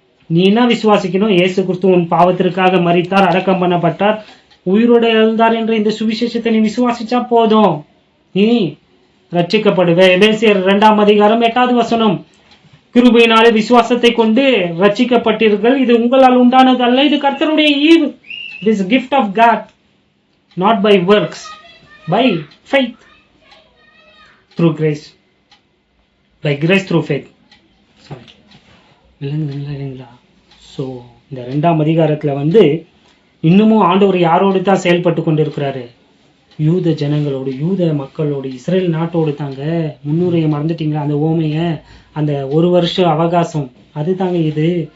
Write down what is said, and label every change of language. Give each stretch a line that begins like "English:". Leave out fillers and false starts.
Tamil: நீ என்ன விசுவாசிக்கணும்? இயேசு கிறிஸ்து உன் பாவத்திற்காக மரித்தார், அடக்கம் பண்ணப்பட்டார், உயிரோடு எழுந்தார் என்ற இந்த சுவிசேஷத்தை நீ விசுவாசிச்சா போதும், நீ ரட்சிக்கப்படுவ. எபேசியர் 2ஆம் அதிகாரம் 8வது வசனம், கிருபையினாலே விசுவாசத்தை கொண்டு ரட்சிக்கப்பட்டீர்கள், இது உங்களால் உண்டானது அல்ல, இது கர்த்தருடைய ஈவு.
English: It is a gift of God, not by works, by faith through grace, by grace through faith.
Tamil: இல்லைங்களா? ஸோ இந்த 2ஆம் அதிகாரத்துல வந்து இன்னமும் ஆண்டவர் யாரோடு தான் செயல்பட்டு கொண்டிருக்கிறாரு? யூத ஜனங்களோடு, யூத மக்களோடு, இஸ்ரேல் நாட்டோடு தாங்க. முன்னுரையை மறந்துட்டீங்களா? அந்த ஓமைய, அந்த 1 வருஷ அவகாசம், அது தாங்க இது.